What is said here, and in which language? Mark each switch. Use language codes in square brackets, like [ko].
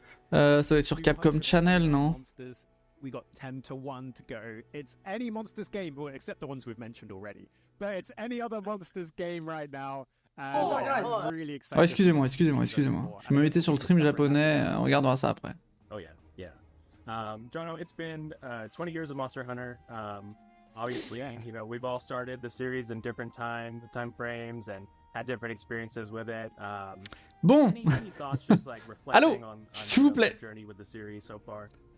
[fr] Ça va être sur Capcom Channel, non? [en] We got 10 to 1 to go. It's any Monsters game, well, except the ones we've mentioned already. But it's any other Monsters game right now. I'm really excited. [fr] Oh, excusez-moi. Je me mettais sur le stream japonais. On regardera ça après. [en] Oh yeah. Jono, it's been 20 years of Monster Hunter. Obviously, you know, we've all started the series in different time frames and had different experiences with it. [fr] Bon. [en] Any thoughts just like reflecting on [fr] s'il vous plaît. [en] Journey with the series so far?